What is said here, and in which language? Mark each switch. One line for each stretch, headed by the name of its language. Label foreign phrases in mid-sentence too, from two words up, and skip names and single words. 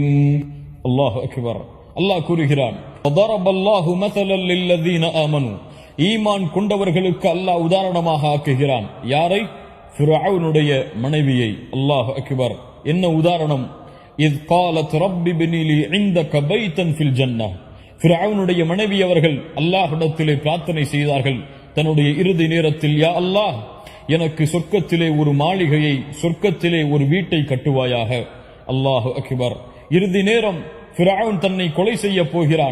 Arabic: الله أكبر. الله கூறுகிறான், وضرب الله مثلا للذين آمنوا,
Tamil: ஈமான் கொண்டவர்களுக்கு அல்லாஹ் உதாரணமாக ஆக்குகிறான். யாரை? ஃபிரவுனுடைய மனைவியை.
Arabic: الله أكبر.
Tamil: என்ன உதாரணம்?
Arabic: إذ قالت رب ابن لي عندك بيتا في الجنة.
Tamil: ஃபிரவுனுடைய மனைவி அவர்கள் அல்லாஹ்விடத்திலே பிரார்த்தனை செய்தார்கள் தன்னுடைய இறுதி நேரத்தில்,
Arabic: يا الله,
Tamil: எனக்கு சொர்க்கத்திலே ஒரு மாளிகையை, சொர்க்கத்திலே ஒரு வீட்டை கட்டுவாயாக.
Arabic: الله أكبر.
Tamil: இறுதி நேரம் ஃபிரவுன் தன்னை கொலை செய்ய போகிறான்.